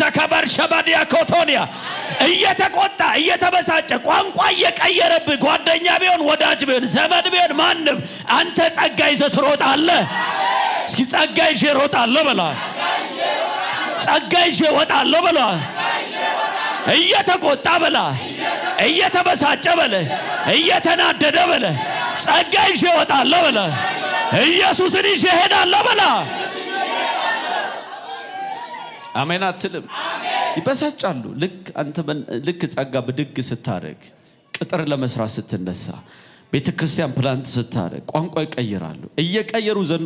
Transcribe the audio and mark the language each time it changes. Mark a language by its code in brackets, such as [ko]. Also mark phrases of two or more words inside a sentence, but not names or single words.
[am] ከበር ሸባዲያ ኮቶኒያ እየተቆጣ እየተበሳጨ ቋንቋ እየቀየረብህ ጓደኛ ቢሆን ወዳጅ ቢሆን ዘመድ ቢሆን ማንም አንተ ጸጋ ይዘህ ትሮጣለህ። እስኪ ጸጋ ይዤ እሮጣለሁ በላ። ጸጋ ይዤ እወጣለሁ በላ። እየተቆጣ በላ፣ እየተበሳጨ በለ፣ እየተናደደ በለ፣ ጸጋ ይዤ እወጣለሁ በለ። ኢየሱስን ይዤ እሄዳለሁ በላ። አሜን አትልም? ይበሳጫሉ። ልክ ጸጋ ብድግ ስታረግ፣ ቅጥር ለመስራት ስትነሳ፣ ቤተክርስቲያን ፕላንት ስታረግ ቋንቋ ይቀይራሉ። እየቀየሩ ዘንድሮ